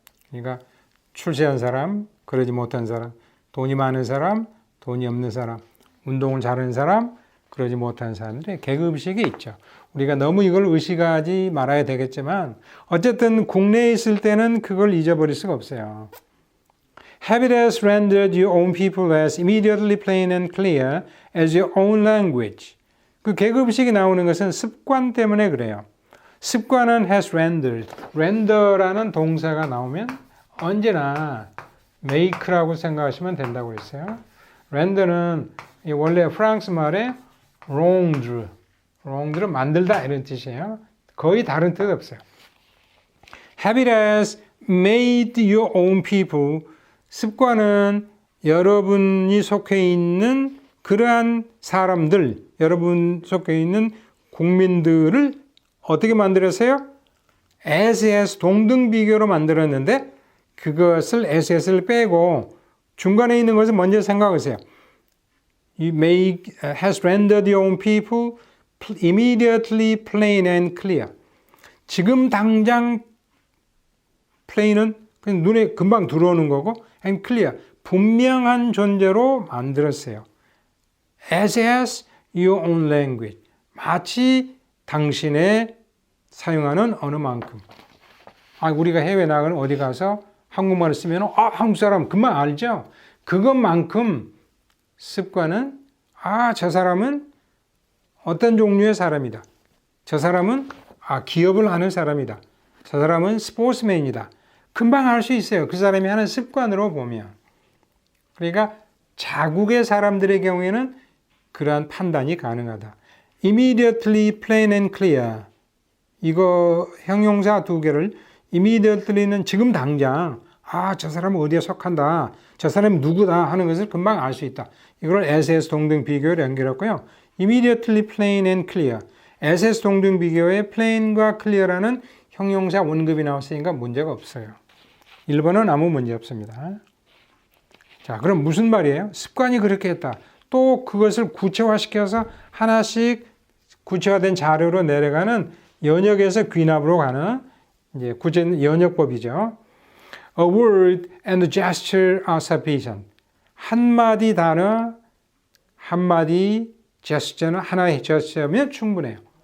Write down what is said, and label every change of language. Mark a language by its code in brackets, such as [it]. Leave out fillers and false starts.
[ko] 그러니까 출세한 사람, 그러지 못한 사람, 돈이 많은 사람, 돈이 없는 사람, 운동을 잘하는 사람, 그러지 못한 사람들의 계급의식이 있죠. 우리가 너무 이걸 의식하지 말아야 되겠지만 어쨌든 국내에 있을 때는 그걸 잊어버릴 수가 없어요. [en] Habit has rendered your own people as immediately plain and clear as your own language. [ko] 그 계급의식이 나오는 것은 습관 때문에 그래요. 습관은 [en] has rendered. [ko] render라는 동사가 나오면 언제나 make라고 생각하시면 된다고 했어요. render는 원래 프랑스 말에 rondre는 만들다 이런 뜻이에요. 거의 다른 뜻 없어요. [en] Habit has made your own people. [ko] 습관은 여러분이 속해 있는 그러한 사람들, 여러분 속해 있는 국민들을 어떻게 만들었어요? as 동등 비교로 만들었는데 그것을 as를 빼고 중간에 있는 것을 먼저 생각하세요. [en] You has rendered your own people immediately plain and clear. [ko] 지금 당장 plain은 그냥 눈에 금방 들어오는 거고 and clear, 분명한 존재로 만들었어요. [en] as your own language. [ko] 마치 당신의 사용하는 언어만큼. 우리가 해외 나가는 어디 가서 한국말을 쓰면 한국 사람 금방 알죠? 그것만큼 습관은 저 사람은 어떤 종류의 사람이다. 저 사람은 기업을 하는 사람이다. 저 사람은 스포츠맨이다. 금방 알 수 있어요. 그 사람이 하는 습관으로 보면. 그러니까 자국의 사람들의 경우에는 그러한 판단이 가능하다. [en] Immediately, plain and clear. [ko] 이거 형용사 두 개를 immediately는 지금 당장 저 사람은 어디에 속한다. 저 사람이 누구다 하는 것을 금방 알 수 있다. 이걸 as 동등 비교를 연결했고요. [en] Immediately, plain and clear. [ko] as 동등 비교에 plain과 clear라는 형용사 원급이 나왔으니까 문제가 없어요. 1번은 아무 문제 없습니다. 자, 그럼 무슨 말이에요? 습관이 그렇게 했다. 또 그것을 구체화시켜서 하나씩 구체화된 자료로 내려가는 연역에서 귀납으로 가는 이제 구체 연역법이죠. [en] A word and a gesture are sufficient. [ko] 한마디 단어, 한마디 제스처는 하나의 제스처면 충분해요.